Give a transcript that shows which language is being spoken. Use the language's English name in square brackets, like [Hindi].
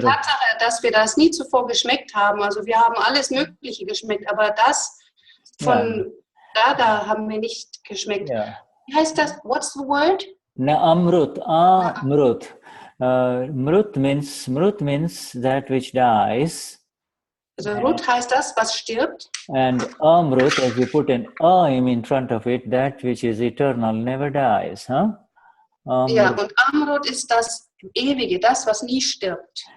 [German] Die Tatsache, dass wir das nie zuvor geschmeckt haben, also wir haben alles Mögliche geschmeckt, aber das von Dada haben wir nicht geschmeckt. [English] Yeah. [German] Wie heißt das? [English] What's the word? Amrut. Amrut. Mrut means that which dies. [German] Also Rut heißt das, was stirbt. [English] And Amrut, as you put an Aim in front of it, that which is eternal, never dies. Huh? [German] Ja, und Amrut ist das Ewige, das, was nie stirbt.